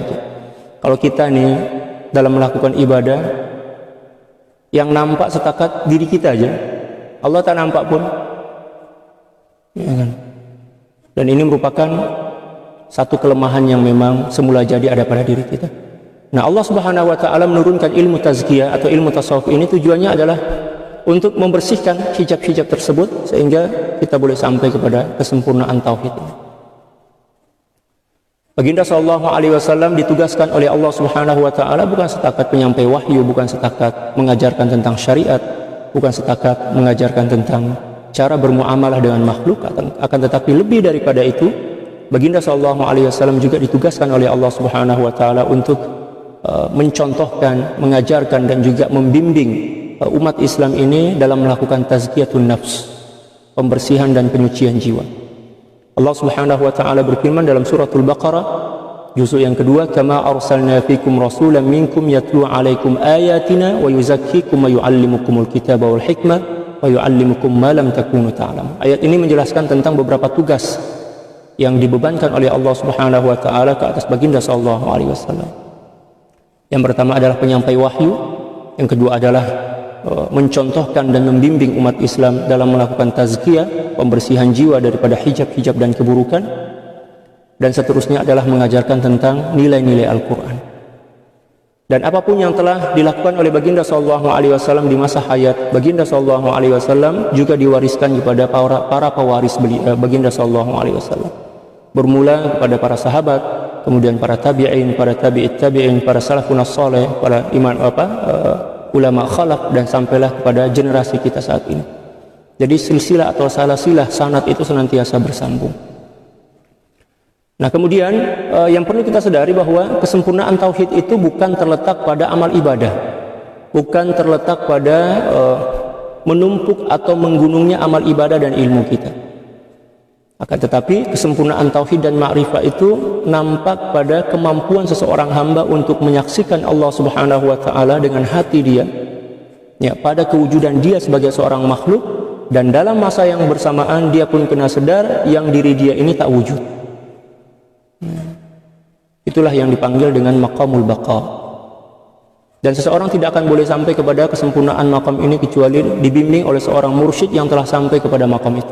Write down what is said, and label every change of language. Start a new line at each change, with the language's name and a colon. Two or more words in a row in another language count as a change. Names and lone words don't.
Malay: Kalau kita nih dalam melakukan ibadah yang nampak setakat diri kita aja, Allah tak nampak pun, kan? Dan ini merupakan satu kelemahan yang memang semula jadi ada pada diri kita. Nah,
Arabic: الله سبحانه وتعالى
Malay: menurunkan ilmu tazkiyah atau ilmu tasawuf ini tujuannya adalah untuk membersihkan hijab-hijab tersebut sehingga kita boleh sampai kepada kesempurnaan tauhid ini. Baginda
Arabic: صلى الله عليه وسلم
Malay: ditugaskan oleh
Arabic: الله سبحانه وتعالى
Malay: bukan setakat penyampai wahyu, bukan setakat mengajarkan tentang syariat, bukan setakat mengajarkan tentang cara bermuamalah dengan makhluk, akan tetapi lebih daripada itu, Baginda
Arabic: صلى الله عليه وسلم
Malay: juga ditugaskan oleh
Arabic: الله سبحانه وتعالى
Malay: untuk mencontohkan, mengajarkan dan juga membimbing umat Islam ini dalam melakukan
Arabic: تزكية النفس,
Malay: pembersihan dan penyucian jiwa.
Arabic: الله سبحانه وتعالى
Malay: berfirman dalam suratul Baqarah juzuk yang kedua,
Arabic: كما أرسلنا فيكم رسولا منكم يتلو عليكم آياتنا ويزكيكم ويعلمكم الكتاب والحكمة ويعلمكم ما لم تكونوا تعلمون.
Malay: Ayat ini menjelaskan tentang beberapa tugas yang dibebankan oleh
Arabic: الله سبحانه وتعالى
Malay: ke atas baginda
Arabic: صلى الله عليه وسلم.
Malay: Yang pertama adalah penyampai wahyu, yang kedua adalah mencontohkan dan membimbing umat Islam dalam melakukan tazkiyah, pembersihan jiwa daripada hijab-hijab dan keburukan, dan seterusnya adalah mengajarkan tentang nilai-nilai Al-Quran. Dan apapun yang telah dilakukan oleh baginda
Arabic: صلى الله عليه وسلم
Malay: di masa hayat baginda
Arabic: صلى الله عليه وسلم
Malay: juga diwariskan kepada para pewaris baginda
Arabic: صلى الله عليه وسلم.
Malay: Bermula kepada para sahabat, kemudian para tabi'in, para
Arabic: تابعي التابعين,
Malay: para
Arabic: السلف الصالح,
Malay: para ulama khalaf, dan sampailah kepada generasi kita saat ini. Jadi silsilah atau salasilah sanad itu senantiasa bersambung. Nah, kemudian yang perlu kita sadari bahwa kesempurnaan tauhid itu bukan terletak pada amal ibadah, bukan terletak pada menumpuk atau menggunungnya amal ibadah dan ilmu kita. Akan tetapi kesempurnaan tauhid dan ma'rifah itu nampak pada kemampuan seseorang hamba untuk menyaksikan
Arabic: الله سبحانه وتعالى
Malay: dengan hati dia, ya, pada kewujudan dia sebagai seorang makhluk, dan dalam masa yang bersamaan dia pun kena sadar yang diri dia ini tak wujud. Itulah yang dipanggil dengan
Arabic: مقام البقاء.
Malay: Dan seseorang tidak akan boleh sampai kepada kesempurnaan maqam ini kecuali dibimbing oleh seorang mursyid yang telah sampai kepada maqam itu.